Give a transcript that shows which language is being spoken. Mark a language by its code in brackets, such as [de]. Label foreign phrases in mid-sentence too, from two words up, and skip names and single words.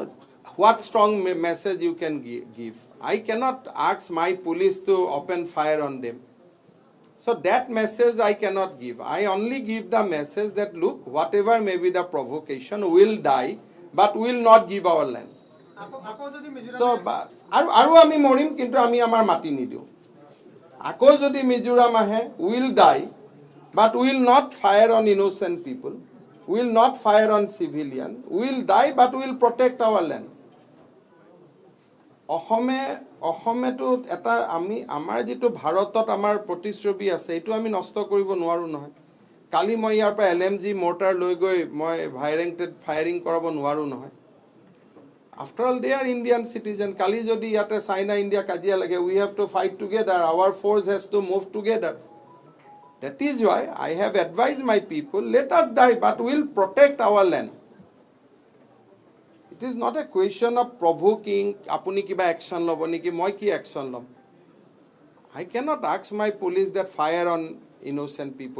[en] What strong message you can give? I cannot ask my police to open fire on them. So that message I cannot give. I only give the message that look, whatever may be the provocation, will die, but will not give our land. So, [as] আৰু আমি মৰিম, কিন্তু আমি আমাৰ মাটি নিদিওঁ. আকৌ যদি মিজোৰাম আহে, [en] will die, but will not fire on innocent people, will not fire on civilian, will die, but will protect our land. [as] অসমেতো এটা আমাৰ যিটো ভাৰতত আমাৰ প্ৰতিচ্ছবি আছে, এইটো আমি নষ্ট কৰিব নোৱাৰোঁ নহয়. কালি মই ইয়াৰ পৰা LMG মৰ্টাৰ লৈ গৈ মই ফায়াৰিং কৰাব নোৱাৰোঁ নহয়. [en] After all they are Indian citizen. [as] কালি যদি ইয়াতে চাইনা ইণ্ডিয়া কাজিয়া লাগে, [en] we have to fight together, our force has to move together. That is why I have advised my people, let us die, but we'll protect our land. It is not a question of provoking, [as] আপুনি কিবা action ল'ব নেকি, মই কি action লম. [en] I cannot ask my police that fire on innocent people.